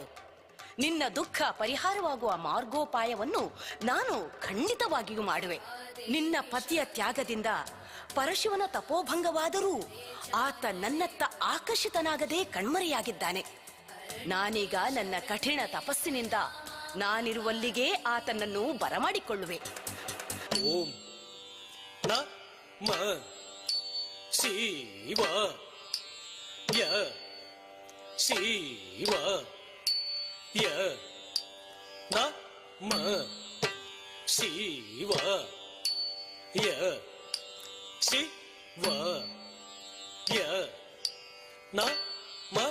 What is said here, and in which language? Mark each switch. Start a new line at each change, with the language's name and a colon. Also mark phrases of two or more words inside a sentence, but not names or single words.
Kannada: ನಿನ್ನ ದುಃಖ ಪರಿಹಾರವಾಗುವ ಮಾರ್ಗೋಪಾಯವನ್ನು ನಾನು ಖಂಡಿತವಾಗಿಯೂ ಮಾಡುವೆ. ನಿನ್ನ ಪತಿಯ ತ್ಯಾಗದಿಂದ ಪರಶಿವನ ತಪೋಭಂಗವಾದರೂ ಆತ ನನ್ನತ್ತ ಆಕರ್ಷಿತನಾಗದೆ ಕಣ್ಮರೆಯಾಗಿದ್ದಾನೆ. ನಾನೀಗ ನನ್ನ ಕಠಿಣ ತಪಸ್ಸಿನಿಂದ ನಾನಿರುವಲ್ಲಿಗೆ ಆತನನ್ನು ಬರಮಾಡಿಕೊಳ್ಳುವೆ.
Sanskrit: ಓಂ ನಮಃ ಶಿವಾಯ, ಶಿವಾಯ, ನಮಃ ಶಿವಾಯ, ಶಿವಾಯ, ನಮಃ.